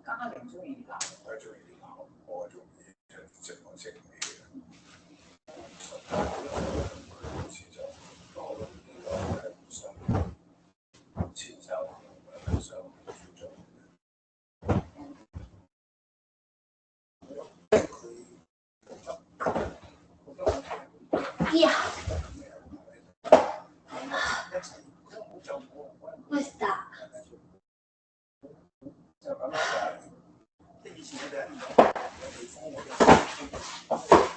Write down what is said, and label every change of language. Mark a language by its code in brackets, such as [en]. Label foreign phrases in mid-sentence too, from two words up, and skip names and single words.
[yue] 家庭中意鬧，我係中意鬧，我係中意直來直去嘅。好似就講呢個係互相遷就，互相尊重。 [en] Yeah. What's that? [yue] 就咁樣，即係以前佢哋喺唔同嘅地方，我哋